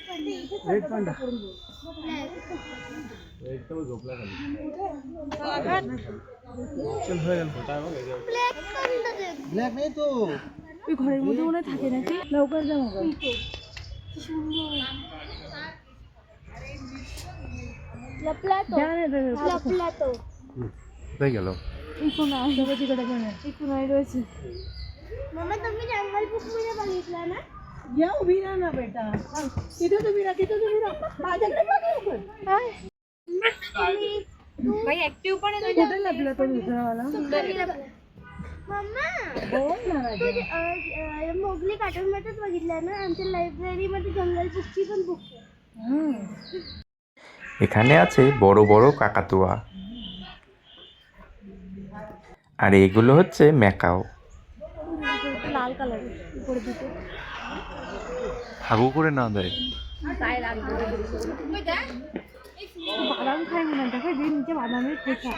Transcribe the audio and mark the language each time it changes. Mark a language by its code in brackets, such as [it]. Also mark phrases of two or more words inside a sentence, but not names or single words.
[bn] ব্ল্যাক নেই তো। ওই ঘরের মধ্যে মনে হয় থাকে নাকি নৌকার জামা হয়ে গেল। এই কোনায় রয়েছে। [mr] मम्मा तुमने जंगल बुक में बघितला ना या उभी राहा ना बेटा. तिथे तुम्ही राहा माझ्याकडे बघ लवकर. भाई ऍक्टिव्ह पण आहे कुठे लपला तो दुसरावाला? मम्मा बोल ना तू राजा. मोगली कार्टून मध्येच बघितलं ना आमच्या लायब्ररी मध्ये जंगल बुकची पण बुक आहे [bn] এখানে আছে বড় বড় কাকাতুয়া, আর এগুলো হচ্ছে ম্যাকাও। লাল কালারের উপরে দুটো হাগু করে না দেয়। বাদাম খাই মনে হয়, দেখো যে নিচে বাদামের খোসা।